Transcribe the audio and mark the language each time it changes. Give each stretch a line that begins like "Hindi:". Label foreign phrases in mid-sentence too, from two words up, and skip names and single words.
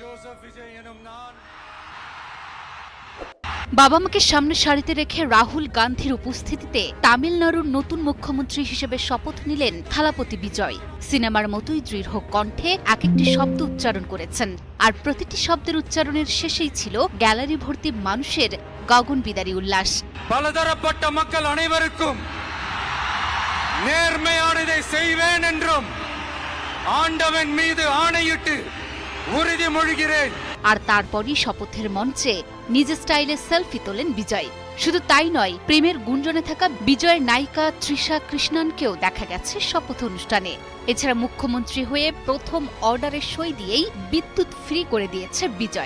Bangla: বাবা মাকে সামনে সারিতে রেখে রাহুল গান্ধীর উপস্থিতিতে তামিলনাড়ুর নতুন মুখ্যমন্ত্রী হিসেবে শপথ নিলেন থালাপতি বিজয়। সিনেমার মতোই দৃঢ় কণ্ঠে এক একটি শব্দ উচ্চারণ করেছেন, আর প্রতিটি শব্দের উচ্চারণের শেষেই ছিল গ্যালারি ভর্তি মানুষের গগনবিদারী উল্লাস।
Tamil: பலதரப்பட்ட மக்கள் அனைவருக்கும் நேர்மையானதை செய்வேன் என்றும் ஆண்டவன் மீது ஆணையிட்டு உறுதிமொழிகிறேன்।
Bangla: আর তারপরই শপথের মঞ্চে নিজ স্টাইলে সেলফি তোলেন বিজয়। শুধু তাই নয়, প্রেমের গুঞ্জনে থাকা বিজয়ের নায়িকা তৃষা কৃষ্ণনকেও দেখা গেছে শপথ অনুষ্ঠানে। এছাড়া মুখ্যমন্ত্রী হয়ে প্রথম অর্ডারে সই দিয়েই বিদ্যুৎ ফ্রি করে দিয়েছে বিজয়।